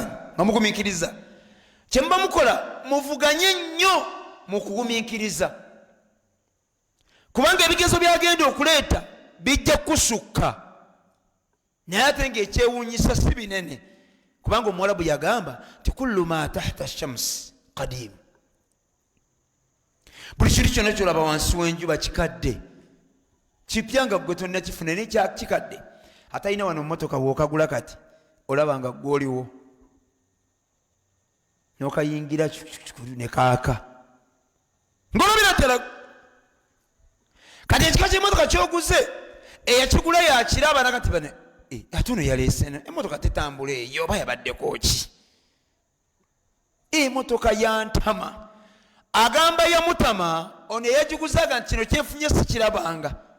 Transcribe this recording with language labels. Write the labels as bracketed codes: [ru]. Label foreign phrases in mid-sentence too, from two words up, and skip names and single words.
[lg] bamugumiikiriza kyemuba mukola muvuganye nnyo mu kugumiikiriza kubanga ebigezo byagenda okuleeta bijja kusukka naye ate ng'ekyewuunyisa si binene kubanga omuwarabu yagamba nti [ar] كل ما تحت الشمس قديم [lg] buli kintu kyonna kyolaba wansi w'enjuba kikadde kipya nga gwe tonnakifuna naye kikadde. Atalina wano mmotoka wookagula kati olaba nga gwoliwo n'okayingira ne kaaka ng'olabira ddala kati ekika ky'emmotoka ky'oguze eyakigula yakiraba nakati bane ate ono yaleese emmotoka tetambula eyo oba yabaddeko ki emmotoka yantama agamba yamutama ono eyagiguzaga nti kino kyenfunye sikirabanga